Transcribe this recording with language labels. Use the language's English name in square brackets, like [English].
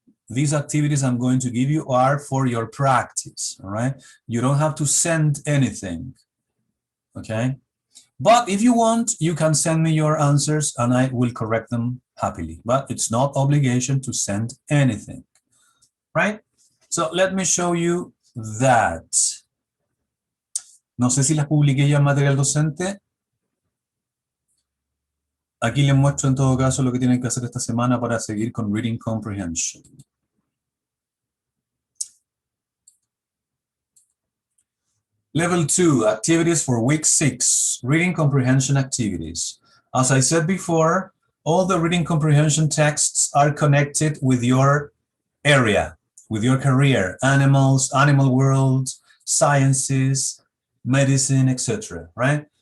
[English] These activities I'm going to give you are for your practice, all right? You don't have to send anything, okay? But if you want, you can send me your answers and I will correct them happily. But it's not obligation to send anything, right? So let me show you that. [Spanish] No sé si las publiqué ya en material docente. Aquí les muestro en todo caso lo que tienen que hacer esta semana para seguir con Reading Comprehension. [English] Level 2, activities for week 6, reading comprehension activities. As I said before, all the reading comprehension texts are connected with your area, with your career, animals, animal world, sciences, medicine, etc., right?